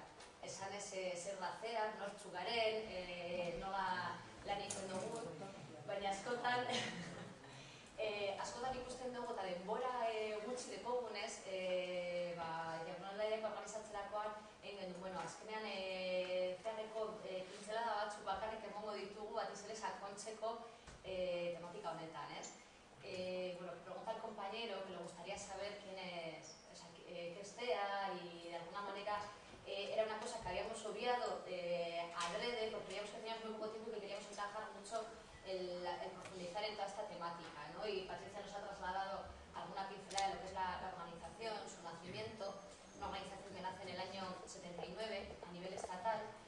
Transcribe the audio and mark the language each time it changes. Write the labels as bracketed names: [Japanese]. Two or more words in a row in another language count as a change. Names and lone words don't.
[Basque] Esan ez zer datzean, nortzu garen, nola lan egiten dugun, baina askotan ikusten dugu eta denbora gutxi dekogunez, jardunaldiak organizatzerakoan egin du, bueno, azkenean zeharreko pintzelada batzuk bakarrik emongo ditugu batiz ere sakontzeko tematika honetan, ez? [Spanish] Bueno, pregunta al compañero que le gustaría saber quién es, o sea, qué estea, y de alguna manera era una cosa que habíamos obviado adrede porque veíamos que teníamos muy poco tiempo y que queríamos encajar mucho el profundizar en toda esta temática, ¿no? Y Patricia nos ha trasladado alguna pincelada de lo que es la organización, su nacimiento, una organización que nace en el año 79 a nivel estatal